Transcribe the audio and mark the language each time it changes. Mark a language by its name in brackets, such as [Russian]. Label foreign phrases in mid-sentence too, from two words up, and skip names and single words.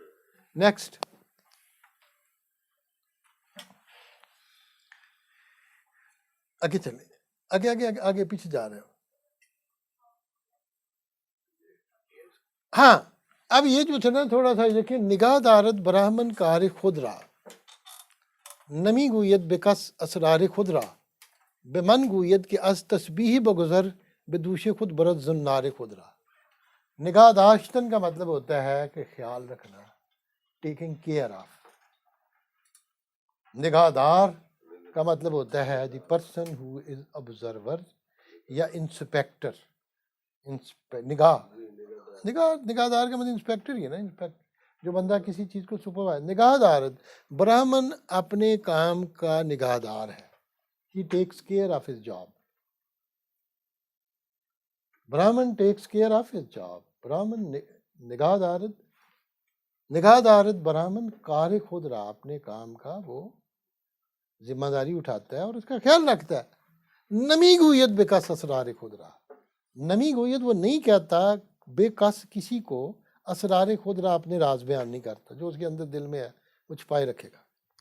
[Urdu] نیکسٹ. آگے چلیں، آگے آگے آگے آگے پیچھے جا رہے ہو. ہاں اب یہ جو تھا نا تھوڑا سا دیکھیں، [Persian] نگاہ دارت براہمن کار خود را، نمی گوید بکس اسرار خود را، بے من گوید کہ از تسبیح بگذر بے دوش خود برد زنار خود را. [Urdu] نگاہ داشتن کا مطلب ہوتا ہے کہ خیال رکھنا، [English] taking care of. [Urdu] نگاہ دار کا مطلب ہوتا ہے [English] the person who is observer [Urdu] یا انسپیکٹر. نگاہ دار کا مطلب انسپیکٹر ہی ہے نا، جو بندہ کسی چیز کو سپروائز. [Persian] نگاہ دارت برہمن [Urdu] اپنے کام کا نگاہ دار ہے. [English] He takes care of his job. Brahman takes care of his job. [Urdu] Brahman [Persian] نگاہ دارت برہمن کار خود رہا، [Urdu] اپنے کام کا وہ ذمہ داری اٹھاتا ہے اور اس کا خیال رکھتا ہے. [Persian] نمی گویت بے کس اسرار خود رہا. نمی گویت [Urdu] وہ نہیں کہتا [Persian] بے کس [Urdu] کسی کو، [Persian] اسرار خود رہا [Urdu] اپنے راز بیان نہیں کرتا، جو اس کے اندر دل میں ہے وہ چھپائے رکھے گا.